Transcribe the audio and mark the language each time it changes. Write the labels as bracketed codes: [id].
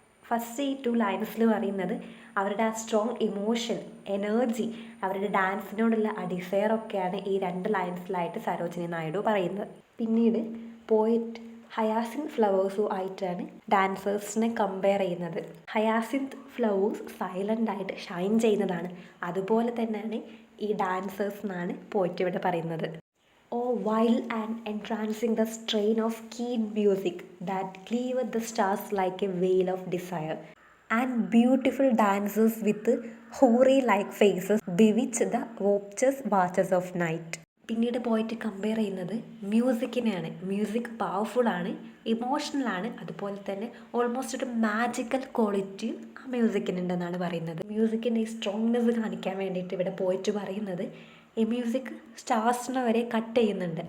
[ml] First ഈ 2 ലൈൻസിൽ പറയുന്നത് അവരുടെ ആ സ്ട്രോങ് ഇമോഷൻ, എനർജി, അവരുടെ ഡാൻസിനോടുള്ള ആ ഡിസയറൊക്കെയാണ് ഈ 2 ലൈൻസിലായിട്ട് സരോജിനി നായിഡു പറയുന്നത്. പിന്നീട് പോയറ്റ് ഹയാസിന്ത് ഫ്ലവേഴ്സും ആയിട്ടാണ് ഡാൻസേഴ്സിനെ കമ്പയർ ചെയ്യുന്നത്. ഹയാസിന്ത് ഫ്ലവേഴ്സ് സൈലൻ്റ് ആയിട്ട് ഷൈൻ ചെയ്യുന്നതാണ്. അതുപോലെ തന്നെയാണ് ഈ ഡാൻസേഴ്സ് എന്നാണ് പോയറ്റ് ഇവിടെ പറയുന്നത്. [en] Oh, wild and entrancing the strain of keen music that cleaved the stars like a veil of desire, and beautiful dancers with houri-like faces bewitch the watchers of night. [ml] പിന്നീട് പോയിട്ട് compare ചെയ്യുന്നത് മ്യൂസിക്കിനെയാണ്. Music powerful ആണ്, emotional ആണ്, അതുപോലെ തന്നെ almost ഒരു magical ക്വാളിറ്റിയും ആ മ്യൂസിക്കിനുണ്ടെന്നാണ് പറയുന്നത്. മ്യൂസിക്കിൻ്റെ ഈ സ്ട്രോങ്നെസ് കാണിക്കാൻ വേണ്ടിയിട്ട് ഇവിടെ പോയിട്ട് പറയുന്നത് ഈ മ്യൂസിക് സ്റ്റാർസിനെ വരെ കട്ട് ചെയ്യുന്നുണ്ട്.